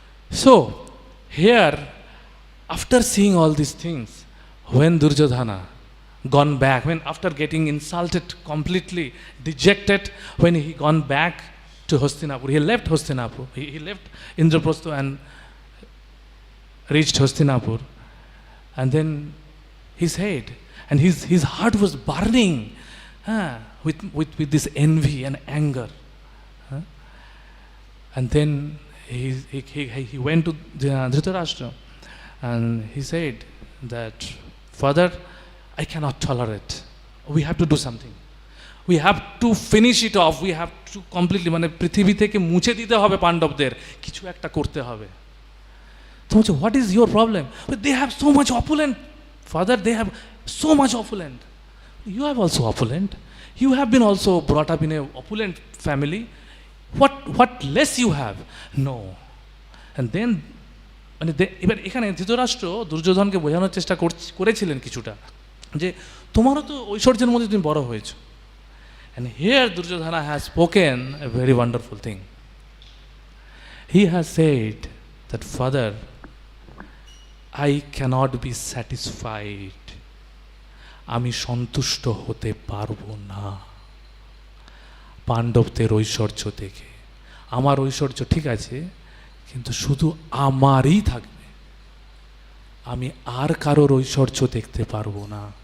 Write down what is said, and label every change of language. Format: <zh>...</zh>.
<en>So, here, after seeing all these things, when Duryodhana gone back, when after getting insulted, completely dejected, when he gone back to Hastinapur, he left Hastinapur, he left Indraprastha and reached Hastinapur, and then his head and his heart was burning with this envy and anger. And then he went to Dhritarashtra and he said that, Father, I cannot tolerate. We have to do something. We have to finish it off. We have to completely,</en> <bn>পৃথিবী থেকে মুছে দিতে হবে পাণ্ডবদের, কিছু একটা করতে হবে।</bn> <en>So what is your problem? But they have so much opulent. Father, they have so much opulent. You have also opulent. You have been also brought up in a opulent family. What less you have? No. And then</en> <bn>এবার এখানে ধৃতরাষ্ট্র দুর্যোধনকে বোঝানোর চেষ্টা করেছিলেন কিছুটা, যে তোমারও তো ঐশ্বর্যের মধ্যে তুমি বড় হয়েছো।</bn> <en>And here Duryodhana has spoken a very wonderful thing. He has said that, Father, I cannot be satisfied.</en> <bn>আমি সন্তুষ্ট হতে পারবো না পাণ্ডবদের ঐশ্বর্য দেখে। আমার ঐশ্বর্য ঠিক আছে, কিন্তু শুধু আমারই থাকবে, আমি আর কারোর ঐশ্বর্য দেখতে পারবো না।</bn>